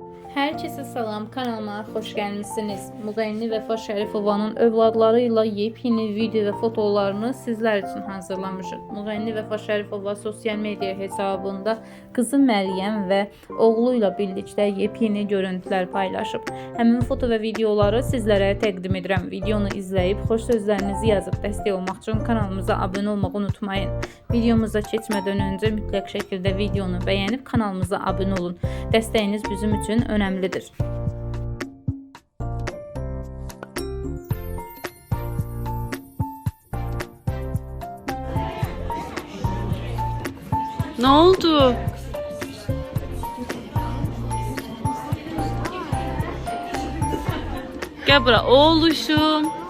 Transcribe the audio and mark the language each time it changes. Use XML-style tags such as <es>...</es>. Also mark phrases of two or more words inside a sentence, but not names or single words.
<tr>Herkese salam, kanalıma hoş gelmişsiniz.</tr> <az>Müğənni Vəfa Şərifovanın övladlarıyla yepyeni video ve fotolarını sizler için hazırlamışıq. Müğənni Vəfa Şərifova sosyal medya hesabında kızı Məryəm və oğluyla birlikte yepyeni görüntüler paylaşıb. Həmin foto ve videoları sizlere təqdim edirəm. Videonu izleyip xoş sözlərinizi yazıb dəstək olmaq üçün kanalımıza abone olmağı unutmayın. Videomuza keçmədən öncə mütləq şəkildə videonu bəyənib kanalımıza abone olun. Dəstəyiniz bizim üçün önemlidir.</az> <tr>Ne oldu?</tr> <az>Gel bura oğluşum.</az>